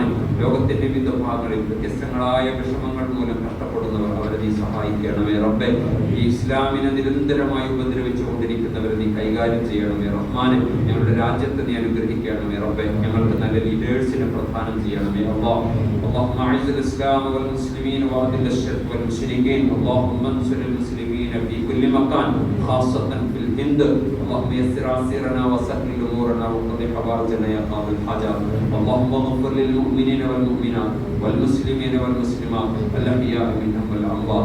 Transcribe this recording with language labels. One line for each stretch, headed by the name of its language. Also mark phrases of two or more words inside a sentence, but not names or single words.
Malayalam: ലോകത്തിന്റെ വിവിധ ഭാഗങ്ങളിൽ വ്യത്യസ്തങ്ങളായ വിഷമങ്ങൾ മൂലം കഷ്ടപ്പെടുന്നവർ അവരെ നീ സഹായിക്കണമേ റബ്ബേ. ഈ ഇസ്ലാമിനെ നിരന്തരമായി ഉപദ്രവിച്ചുകൊണ്ടിരിക്കുന്നവരെ നീ കൈകാര്യം ചെയ്യണമേ റഹ്മാനെ. ഞങ്ങളുടെ രാജ്യത്തെ നീ അനുഗ്രഹിക്കണമേ റബ്ബേ. ഞങ്ങൾക്ക് നല്ല ലീഡേഴ്സിനെ പ്രദാനം ചെയ്യണമേ അല്ലാഹ്.
Arabic: اللهم اعز الاسلام والمسلمين واذل الشرك والمشركين. اللهم انصر المسلمين في كل مكان خاصة في الهند. اللهم يسر عسيرنا وسهل امورنا وقض حوائجنا يا قاضي الحاجات. اللهم اغفر للمؤمنين والمؤمنات والمسلمين والمسلمات الاحياء منهم والاموات.